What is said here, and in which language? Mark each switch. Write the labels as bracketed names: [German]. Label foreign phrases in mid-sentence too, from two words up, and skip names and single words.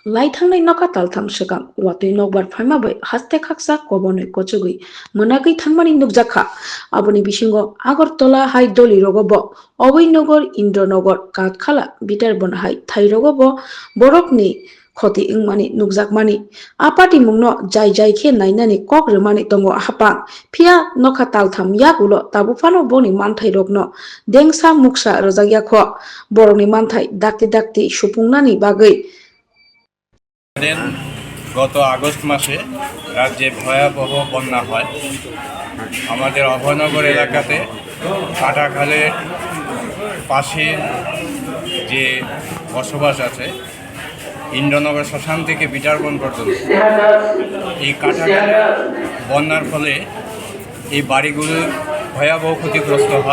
[Kok Borok] Laithangni noka taltham shakam watui nokbar phaimabai haste khaksa kobonoi kochugui monakai thangmani nukjakha aboni bisingo Agartala hai doli rogobo Obinogor Indranogor Katkhala Bitarbon hai thairogobo borokni khoti ingmani nukjakmani apati mungno jai khe nainani kok remani tongo hapang phia noka taltham yagulo tabufano boni manthai rokno dengsa muksa rojagya kho borokni manthai dakti supungnani bagui [Bangla] গত আগস্ট মাসে রাজ্যে ভয়াবহ বন্যা হয়। আমাদের অভয়নগর এলাকাতে কাটাখালের পাশে যে বসবাস আছে ইন্দ্রনগর শ্মশান থেকে বিটারবন পর্যন্ত এই কাটাখালে বন্যার ফলে এই বাড়িগুলো ভয়াবহ ক্ষতিগ্রস্ত হয়।